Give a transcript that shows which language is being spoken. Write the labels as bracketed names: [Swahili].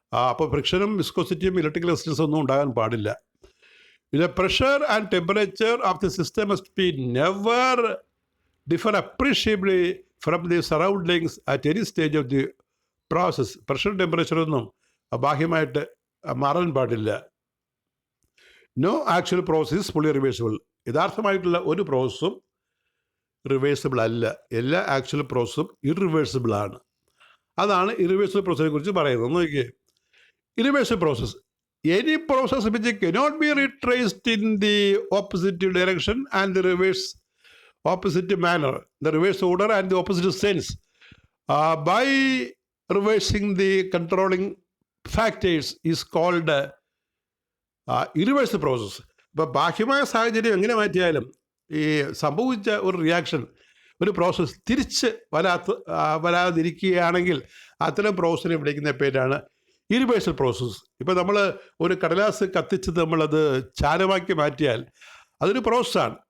[Malayalam] അപ്പോൾ ഫ്രിക്ഷനും വിസ്കോസിറ്റിയും ഇലക്ട്രിക്കൽ റെസിസ്റ്റൻസും ഒന്നും ഉണ്ടാകാൻ പാടില്ല. [English] The pressure and temperature of the system must be never differ appreciably from the surroundings at any stage of the process. [Malayalam] Pressure ടെമ്പറേച്ചറൊന്നും ബാഹ്യമായിട്ട് മാറാൻ പാടില്ല. [English] No actual process is fully reversible. [Malayalam] യഥാർത്ഥമായിട്ടുള്ള ഒരു പ്രോസസ്സും reversible അല്ല. എല്ലാ ആക്ച്വൽ പ്രോസസ്സും ഇറിവേഴ്സിബിൾ ആണ്. അതാണ് irreversible പ്രോസസ്സിനെ കുറിച്ച് പറയുന്നത്. നോക്കിയേ, irreversible process, [English] any process which cannot be retraced in the opposite direction and the reverse opposite manner, the reverse order and the opposite sense, by reversing the controlling factors is called irreversible process. [Malayalam] ഇപ്പോൾ ബാഹ്യമായ സാഹചര്യം എങ്ങനെ മാറ്റിയാലും ഈ സംഭവിച്ച ഒരു reaction, ഒരു process തിരിച്ച് വരാതിരിക്കുകയാണെങ്കിൽ അത്തരം പ്രോസസ്സിനെ വിളിക്കുന്ന പേരാണ് ഇറിവേഴ്സൽ പ്രോസസ്സ്. ഇപ്പോൾ നമ്മൾ ഒരു കടലാസ് കത്തിച്ച് നമ്മളത് ചാരമാക്കി മാറ്റിയാൽ അതൊരു പ്രോസസ്സാണ്.